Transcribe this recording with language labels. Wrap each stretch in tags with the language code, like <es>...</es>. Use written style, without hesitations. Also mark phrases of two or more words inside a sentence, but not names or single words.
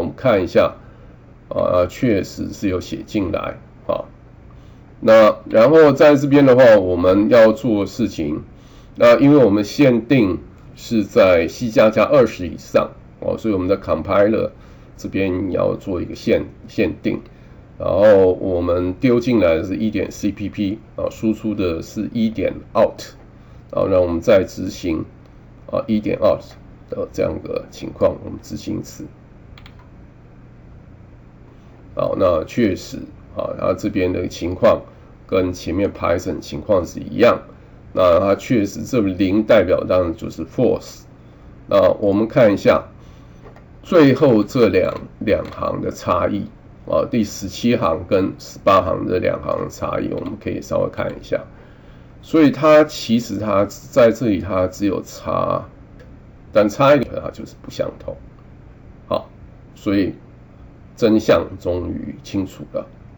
<zh>們看一下確實是有寫進來那然後在這邊的話我們要做的事情因為我們限定是在 C++ 20以上所以我們的 compiler 這邊要做一個限定，然後我們丟進來的是 1.cpp 輸出的是 1.out 然後让我們再執行1.out 的這樣的情況，我們執行一次那確實它這邊的情況跟前面 Python 情況是一樣，那它確實這0代表當然就是 false。那我們看一下最後這兩行的差異第17行跟18行这2行的差異，我們可以稍微看一下。所以它其實它在這裡它只有差，但差一點它就是不相同。好，所以真相終於清楚了。</zh>